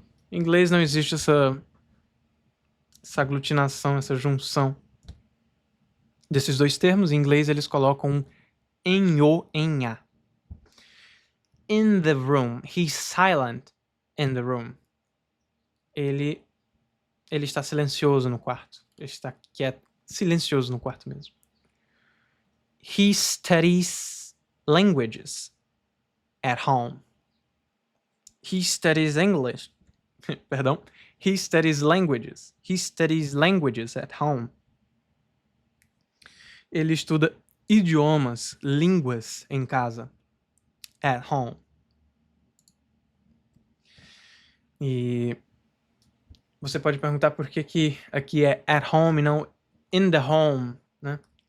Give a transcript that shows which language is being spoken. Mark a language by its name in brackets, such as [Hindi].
[Portuguese] Em inglês não existe essa aglutinação, essa junção desses dois termos. Em inglês eles colocam em o, em a. [English] In the room. He's silent in the room. [Portuguese] Ele está silencioso no quarto. Ele está quieto, silencioso no quarto mesmo. [English] He studies languages at home. He studies English. [Portuguese] Perdão. [English] He studies languages. He studies languages at home. [Portuguese] Ele estuda idiomas, línguas em casa. [English] At home. [Portuguese] E você pode perguntar por que aqui é [English] at home [Portuguese] e não [English] in the home, [Portuguese] né?